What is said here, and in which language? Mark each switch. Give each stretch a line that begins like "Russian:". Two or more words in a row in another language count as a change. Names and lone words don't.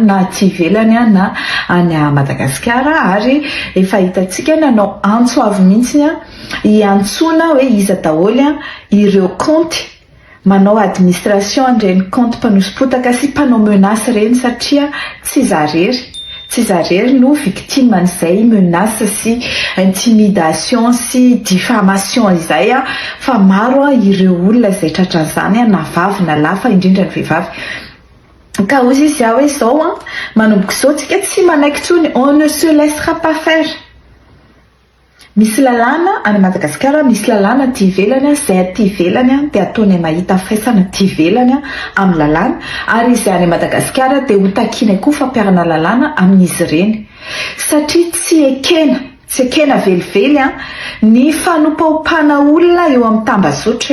Malagasy: na aty ivelany na any Madagasikara, ary efa hitantsika nanao antso avy mihitsy hiantsona hoe iza daholo ireo compte manao administration an'ireny compte mpanosipotaka sy mpanao menace reny, satria tsy zarery no victime an'izay menace sy intimidation sy diffamation izay fa maro ireo olona izay tratran'izany na vavy na lahy fa indrindra ny vehivavy. Ka ozy izy hoe izao manomboka izao tsika tsy manaiky tsony,
French: on ne se laissera pas faire.
Malagasy: Misy lalàna any Madagasikara, misy lalàna aty ivelany, izay aty ivelany dia ataony mahita faisana aty ivelany amin'ny lalàna, ary izay any Madagasikara dia ho takiana koa fampiarana lalàna amin'izy ireny, satria tsy ekena velively ny fanompaopana olona eo amin'ny tambazotra.